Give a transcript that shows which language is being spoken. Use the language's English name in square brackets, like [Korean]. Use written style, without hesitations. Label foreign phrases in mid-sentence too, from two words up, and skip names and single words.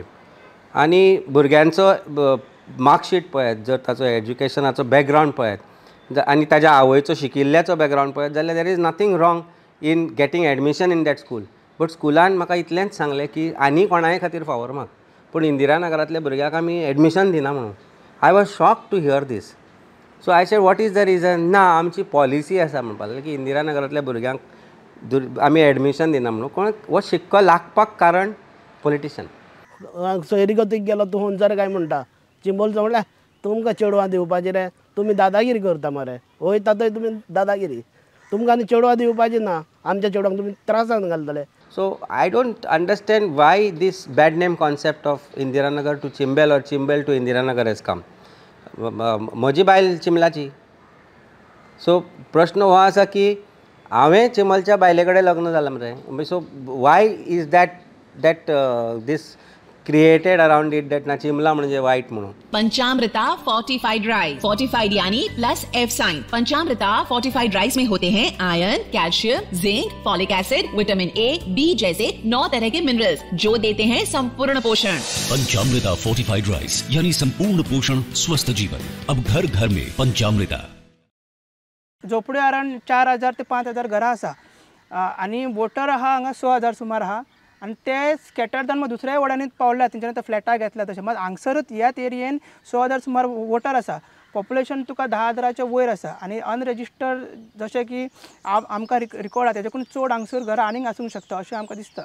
[Konkani] आनी भुरग्यांचो मार्कशीट पळयत, जर ताचो एज्युकेशनाचो बॅकग्रावंड पळयत आनी ताज्या आवयचो शिकिल्ल्याचो बॅकग्रावंड पळयत जाल्यार [English] there is nothing wrong in getting admission in that school. [Konkani] बट स्कुलान म्हाका इतलेंच सांगलें की आनी कोणाय खातीर फावर माग, पूण इंदिरानगरांतल्या भुरग्याक आमी एडमिशन दिना म्हणून. [English] I was shock to hear this. So I said what is the reason. [Konkani] ना, आमची पॉलिसी आसा म्हणपाक लागली की इंदिरानगरांतल्या भुरग्यांक आमी एडमिशन दिना म्हणून. कोण हो शिक्को लागपाक कारण पॉलिटिशन. सोयरीगतीक गेलो तूं हुंजर काय म्हणटा, चिंबोलचो म्हणल्यार तुमकां चेडवां दिवपाची रे, तुमी दादागिरी करता मरे, वयता थंय तुमी दादागिरी, तुमकां आनी चेडवां दिवपाची ना, आमच्या चेडवांक तुमी त्रासान घालतले. [English] So I don't understand why this bad name concept of Indiranagar to Chimbel or Chimbel to Indiranagar has come. [Konkani] म्हजी बायल चिंबलाची. सो प्रश्न हो आसा की हांवें चिंबलच्या बायले कडेन लग्न जालां मरे. [English] so why is that this created around it that [Konkani] ना चिंबला म्हणजे वायट म्हणून. [Hindi] पंचामृता फोर्टिफाइड राइस. फोर्टिफाइड यानी [English] plus F sign. [Hindi] पंचामृता फोर्टिफाइड राइस में होते हैं आयरन, कैल्शियम, जिंक, [English] folic acid, [Hindi] विटामिन A, B जैसे 9 तरह के मिनरल्स जो देते हैं संपूर्ण पोषण. पंचामृता फोर्टिफाइड राइस यानी संपूर्ण पोषण, स्वस्थ जीवन. अब घर घर में पंचामृता. [Konkani] झोपड्यो अराउंड 4000 ते 5000 घरां आसा आनी वोटर आहा हांगा 6000 सुमार आहा आनी ते स्कॅटर जावन मग दुसऱ्या वाड्यांनी पावल्या, तेंच्यानी ते फ्लॅटां घेतल्या तशें. मात हांगसरूच ह्याच एरियेन 6000 सुमार वोटर आसा. पॉप्युलेशन तुका 10,000च्या वयर आसा आनी अनरेजिस्टर्ड जशें की आमकां रिकॉर्ड आसा तेच्याकून चड हांगसर घरां आनीक आसूंक शकता अशें आमकां दिसता.